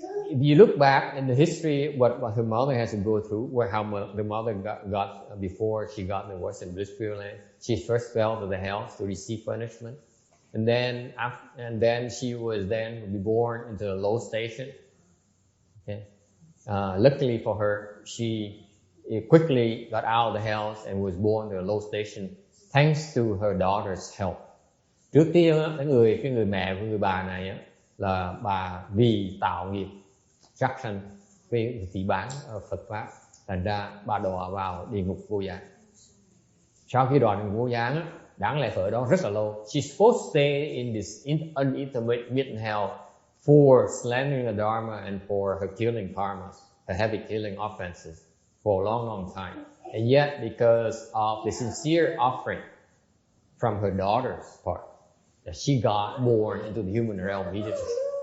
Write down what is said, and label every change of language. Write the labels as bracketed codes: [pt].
[en] If you look back in the history, what her mother has to go through, how the mother got before she got in the Western Bliss Pureland, she first fell to the hells to receive punishment, and then she was then reborn into the low station. Okay, luckily for her, she quickly got out of the hells and was born to a low station, thanks to her daughter's help. [vi] Trước tiên cái người mẹ của người bà này á, là bà vì tạo nghiệp sát sanh với phỉ báng Phật pháp, thành ra bà đọa vào địa ngục vô gián. Sau khi đọa địa ngục vô gián á, đáng lẽ ở đó rất là lâu. [en] She's supposed to stay in this unintermittent hell for slandering the Dharma and for her killing karmas, her heavy killing offenses for a long time. And yet, because of the sincere offering from her daughter's part, that she got born into the human realm immediately.